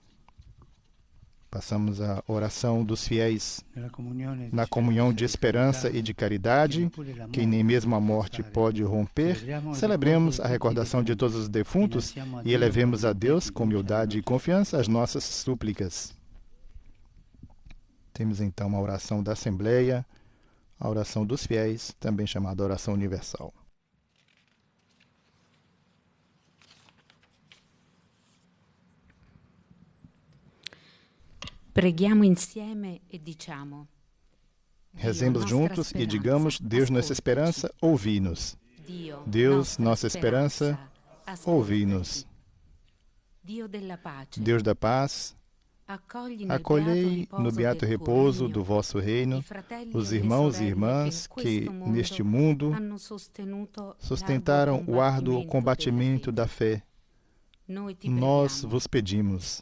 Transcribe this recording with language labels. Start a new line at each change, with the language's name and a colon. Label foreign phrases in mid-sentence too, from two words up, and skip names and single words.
Portuguese: Passamos a oração dos fiéis na comunhão de esperança e de caridade, que nem mesmo a morte pode romper. Celebremos a recordação de todos os defuntos e elevemos a Deus, com humildade e confiança, as nossas súplicas. Temos então a oração da Assembleia, a oração dos fiéis, também chamada oração universal.
Italian: Preghiamo insieme e diciamo:
Portuguese: Rezemos juntos e digamos: Deus, nossa esperança, ouvi-nos. Deus, nossa esperança, ouvi-nos. Deus da paz, acolhei no beato repouso do vosso reino os irmãos e irmãs que, neste mundo, sustentaram o árduo combatimento da fé, nós vos pedimos.